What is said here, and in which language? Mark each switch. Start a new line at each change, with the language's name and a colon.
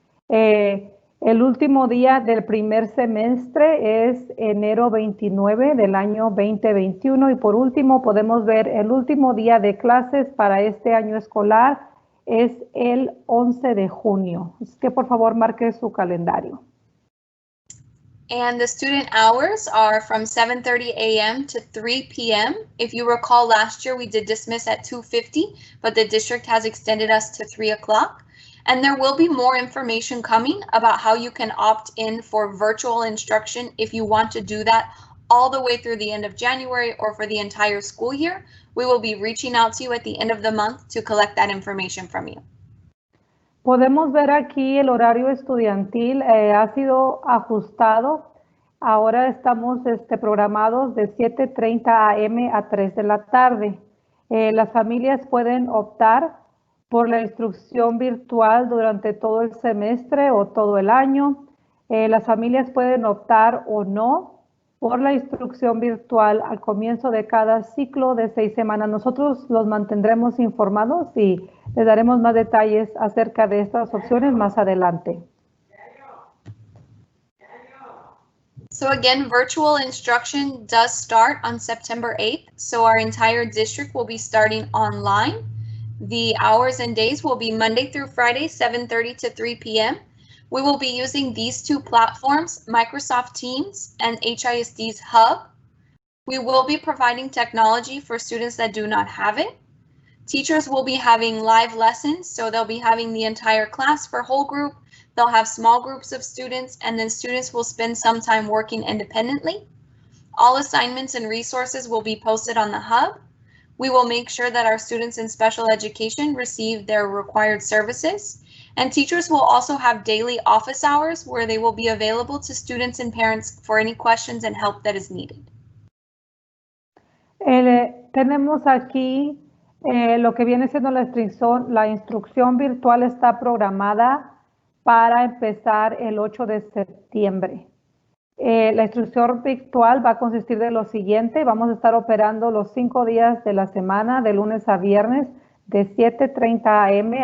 Spanish: El último día del primer semestre es enero 29 del año 2021 y por último podemos ver el último día de clases para este año escolar es el 11 de junio. Así que por favor marque su calendario.
English: And the student hours are from 7:30 a.m. to 3 p.m. If you recall, last year we did dismiss at 2:50, but the district has extended us to 3 o'clock. And there will be more information coming about how you can opt in for virtual instruction if you want to do that all the way through the end of January or for the entire school year. We will be reaching out to you at the end of the month to collect that information from you.
Spanish: Podemos ver aquí el horario estudiantil ha sido ajustado. Ahora estamos programados de 7:30 a.m. a 3 de la tarde. Las familias pueden optar por la instrucción virtual durante todo el semestre o todo el año. Las familias pueden optar o no por la instrucción virtual al comienzo de cada ciclo de 6 semanas. Nosotros los mantendremos informados y les daremos más detalles acerca de estas opciones más adelante.
English: So again, virtual instruction does start on September 8th. So our entire district will be starting online. The hours and days will be Monday through Friday, 7:30 to 3 p.m. We will be using these 2 platforms, Microsoft Teams and HISD's Hub. We will be providing technology for students that do not have it. Teachers will be having live lessons, so they'll be having the entire class for whole group. They'll have small groups of students, and then students will spend some time working independently. All assignments and resources will be posted on the Hub. We will make sure that our students in special education receive their required services. And teachers will also have daily office hours where they will be available to students and parents for any questions and help that is needed.
Spanish: Tenemos aquí lo que viene siendo la instrucción virtual está programada para empezar el 8 de septiembre. La instrucción virtual va a consistir de lo siguiente. Vamos a estar operando los 5 días de la semana, de lunes a viernes, de 7:30 a.m.